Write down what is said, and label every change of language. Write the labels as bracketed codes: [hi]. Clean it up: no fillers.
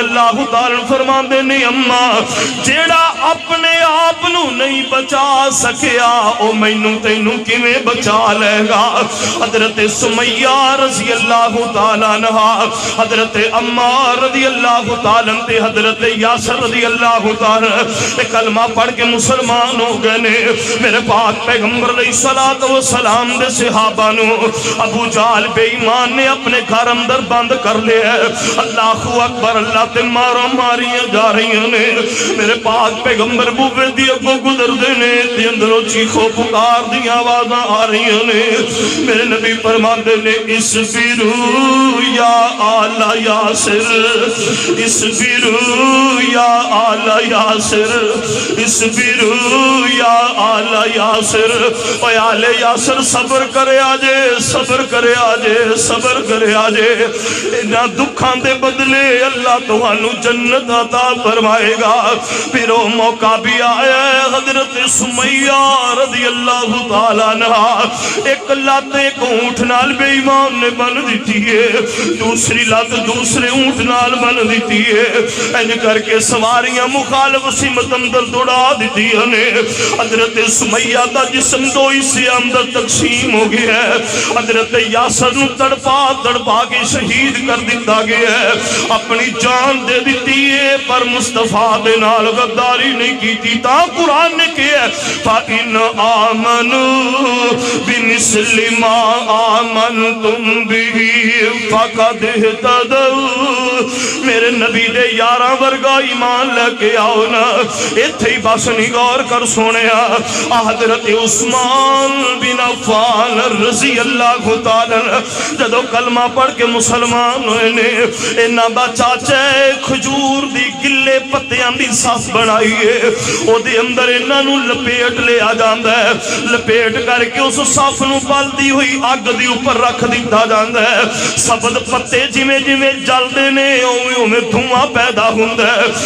[pa] اللہ تعالی فرماندے نے اما جیڑا اپنے آپ نو نہیں بچا سکیا او مینوں تینوں کیویں بچا لے گا. حضرت سمیہ رضی اللہ تعالی عنہ حضرت عمار رضی اللہ تعالی عنہ حضرت یاسر رضی اللہ تعالی کلمہ پڑھ کے مسلمان ہو گئے نے. میرے پاک پیغمبر علیہ الصلوۃ والسلام دے صحابہ نو ابو جہل بے ایمان نے اپنے گھر اندر بند کر لیا. اللہ اکبر اللہ تے مارا ماریاں جا رہی نے. میرے پاک پیغمبر بوے دی اگوں گزر دے نے تے اندروں چیخو پکار دی آوازاں آ رہی نے. میرے نبی فرماندے نے [ar] اصبروا یا آل یاسر اصبروا یا آل یاسر اصبروا یا آل یاسر. [pa] اے آل یاسر صبر کرے آجے صبر کرے آجے صبر کرے آجے. انہاں دکھاں دے بدلے اللہ تہانوں جنت عطا فرمائے گا. [ur] پھر وہ موقع بھی آیا ہے. [pa] حضرت سمیہ رضی اللہ تعالیٰ عنہ ایک لات ایک اونٹ نال بے ایمان نے بن دیتی ہے, دوسری لات دوسرے اونٹ نال بن دیتی ہے. انج کر کے سواریاں مخالف سمت اندر دوڑا دیتی نے. حضرت سمیہ دا جسم دو حصے اندر تقسیم ہو گیا ہے. حضرت یاسر نو تڑپا تڑپا کے شہید کر دیتا گیا ہے. اپنی جان دے دیتی ہے پر مصطفیٰ دے نال غداری نہیں کیتی. تا قرآن نے کیا [ar] فَإِنْ آمَنُوا بِمِثْلِ مَا آمَنْتُمْ بِهِ فَقَدْ اهْتَدَوْا. [pa] میرے نبی دے یاراں ورگا ایمان لے کے آؤ نا. ایتھے ہی بس نہیں غور کر سونیا. حضرت عثمان بن عفان رضی اللہ تعالی جدو کلمہ پڑھ کے مسلمان ہوئے نے انہاں دا چاچا کھجور دی گلے پتیاں دی صف بنائی ہے. او دے اندر انہاں نو لپیٹ لے آ جاندا ہے. لپیٹ کر کے اس صف نو بلدی ہوئی اگ دی اوپر رکھ دتا جاندا ہے. سبز پتے جویں جویں جلدے نے اوویں اوویں دھواں پیدا ہوندا ہے.